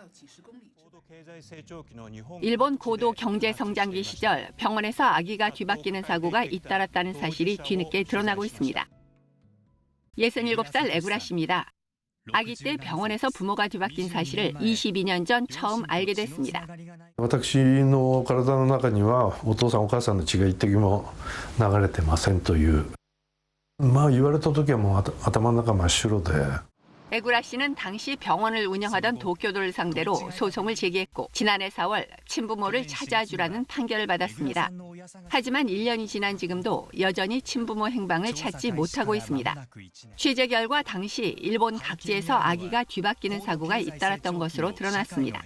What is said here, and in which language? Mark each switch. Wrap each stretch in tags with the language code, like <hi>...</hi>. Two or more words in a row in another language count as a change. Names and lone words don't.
<ko>일본 고도 경제 성장기 시절 병원에서 아기가 뒤바뀌는 사고가 잇따랐다는 사실이 뒤늦게 드러나고 있습니다. 67살 에구라 씨입니다. 아기 때 병원에서 부모가 뒤바뀐 사실을 22년 전 처음 알게 됐습니다.</ko> <ja>私の体の中にはお父さんお母さんの血が一滴も流れてませんという。言われた時はもう頭の中真っ白で。</ja> <ko>에구라 씨는 당시 병원을 운영하던 도쿄도를 상대로 소송을 제기했고 지난해 4월 친부모를 찾아주라는 판결을 받았습니다. 하지만 1년이 지난 지금도 여전히 친부모 행방을 찾지 못하고 있습니다. 취재 결과 당시 일본 각지에서 아기가 뒤바뀌는 사고가 잇따랐던 것으로 드러났습니다.</ko>